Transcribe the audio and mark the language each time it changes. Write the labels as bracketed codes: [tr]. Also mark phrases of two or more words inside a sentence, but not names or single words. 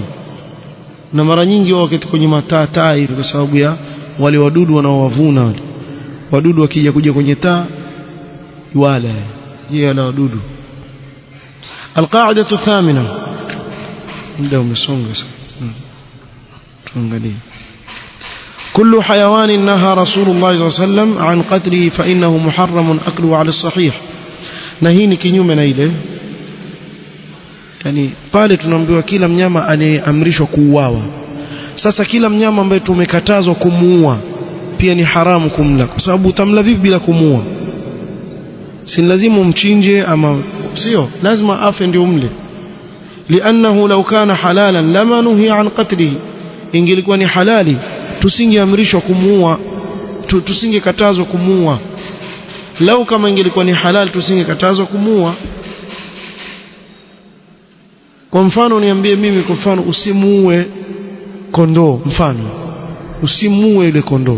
[sw] Na mara nyingi wao wakati kwenye mataa hivi kwa sababu ya wale wadudu wanaowavuna wale. Wadudu wakija kuja kwenye taa wala yeye ana wadudu. [ar] القاعدة الثامنة. [sw] Ndio umesonga sasa. Tuangalie. [ar] كل حيوان نهى رسول الله صلى الله عليه وسلم عن قتله فإنه محرم أكله على الصحيح. [sw] نهيني kinyume na ile, yani pale tunaambiwa kila mnyama anayeamrishwa kuuawa. Sasa kila mnyama ambaye tumekatazwa kumuua pia ni haramu kumla, kwa sababu utamla vipi bila kumuua? Si lazima umchinje ama sio, lazima afe ndio umle. [ar] لأنه لو كان حلالا لما نهي عن قتله. [sw] ingelikuwa ni halali tusingeamrishwa kumuua, tusingekatazwa kumuua. Lau kama ingelikuwa ni halal tusingekatazwa kumuua. Kwa mfano niambie mimi, kwa mfano usimuue kondoo, mfano usimuue ile kondoo.